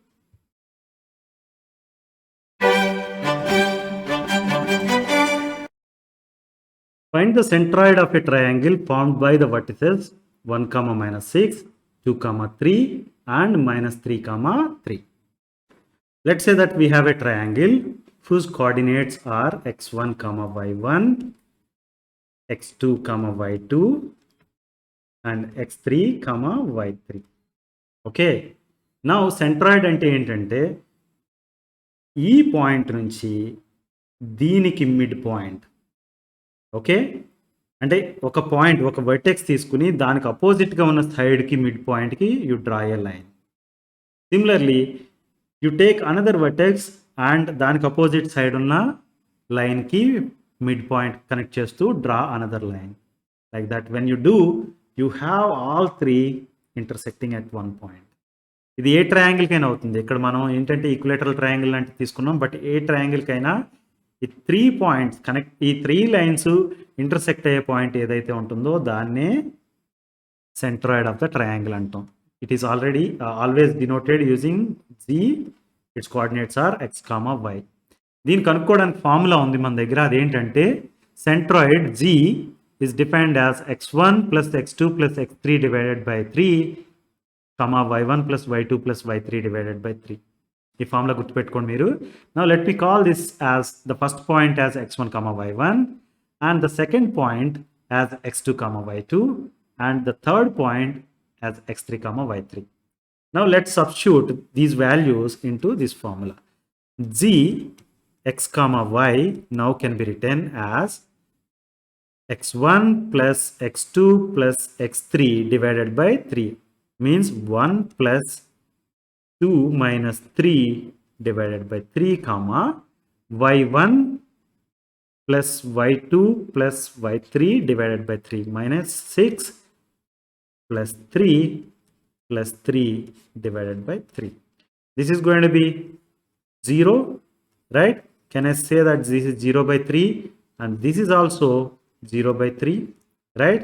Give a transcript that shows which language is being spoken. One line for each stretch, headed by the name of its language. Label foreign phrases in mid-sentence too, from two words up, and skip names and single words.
English: Find the centroid of a triangle formed by the vertices 1, minus 6, 2, 3 and minus 3, 3. Let's say that we have a triangle whose coordinates are x1, y1, x2, y2 and x3 comma y3. okay, now centroid
Telugu: అంటే ఏంటంటే ఈ పాయింట్ నుంచి దీనికి
English: mid point.
Telugu: ఓకే, అంటే ఒక పాయింట్, ఒక వర్టెక్స్ తీసుకుని దానికి అపోజిట్గా ఉన్న సైడ్కి
English: mid pointకి you draw a line. similarly you take another vertex and దానికి opposite side ఉన్న lineకి mid point connect చేస్తూ draw another line. like that when you do, you have all three intersecting at one point.
Telugu: ఇది ఏ ట్రయాంగిల్కైనా అవుతుంది. ఇక్కడ మనం ఏంటంటే
English: equilateral triangle
Telugu: లాంటివి తీసుకున్నాం, బట్ ఏ ట్రయాంగిల్కైనా ఈ
English: 3 points connect,
Telugu: ఈ
English: 3 lines intersect
Telugu: అయ్యే పాయింట్ ఏదైతే ఉంటుందో దాన్నే
English: centroid of the triangle
Telugu: అంటాం.
English: it is already always denoted using G. its coordinates are x comma y.
Telugu: దీన్ని కనుక్కోవడానికి ఫార్ములా ఉంది మన దగ్గర.
English: అదేంటంటే centroid G is defined as x1 plus x2 plus x3 divided by 3 comma y1 plus y2 plus y3 divided by 3.
Telugu: ఈ ఫార్ములా గుర్తుపెట్టుకోండి మీరు.
English: Now let me call this as the first point as x1 comma y1 and the second point as x2 comma y2 and the third point as x3 comma y3. Now let's substitute these values into this formula. G x comma y now can be written as x1 plus x2 plus x3 divided by 3 means 1 plus 2 minus 3 divided by 3 comma y1 plus y2 plus y3 divided by 3 minus 6 plus 3 plus 3 divided by 3. This is going to be 0, right? Can I say that this is 0 by 3 and this is also 0 by 3, right?